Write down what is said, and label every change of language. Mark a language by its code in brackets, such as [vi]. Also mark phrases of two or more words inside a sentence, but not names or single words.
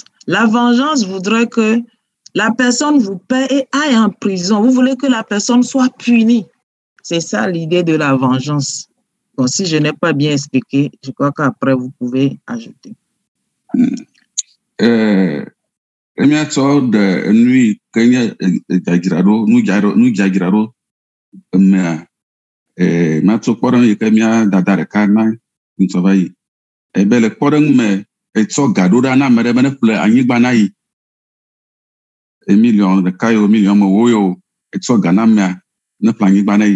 [fr] La vengeance voudrait que la personne vous paie et aille en prison. Vous voulez que la personne soit punie. C'est ça l'idée de la vengeance. Bon, si je n'ai pas bien expliqué, je crois qu'après, vous pouvez ajouter. [ee] Emiatsɔ de nui ke nye dzadzraɖo, nudzadzraɖo mea, matsɔ kpɔɖeŋu yi ke mía dada ɖeka na ŋutsɔ va yi. Ebe le kpɔɖeŋu me, etsɔ ga ɖo ɖa na ame ɖe be ne ƒle anyigba na yi. Million ɖeka yo, million mewo yo, etsɔ ga na amea ne ƒle anyigba na yi.